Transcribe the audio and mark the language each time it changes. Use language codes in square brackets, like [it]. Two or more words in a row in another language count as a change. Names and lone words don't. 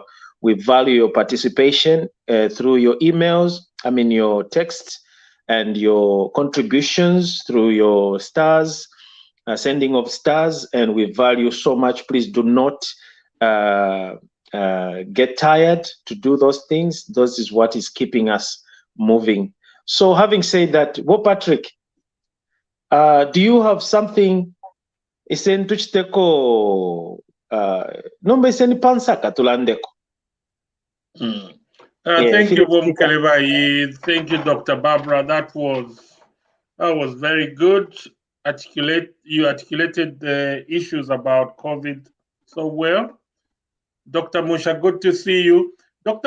[en] We value your participation through your emails, your texts, and your contributions through your stars, sending of stars, and we value so much. Please do not get tired to do those things. This is what is keeping us moving. So having said that, Patrick, do you have something [bem] isentuchiteko nomba iseni pansaka tulandeko? [en] Thank you, Mukelabai. Thank you, Dr. Barbra. That was very good. You articulated the issues about COVID so well. Dr. Munshya, good to see you. Dr.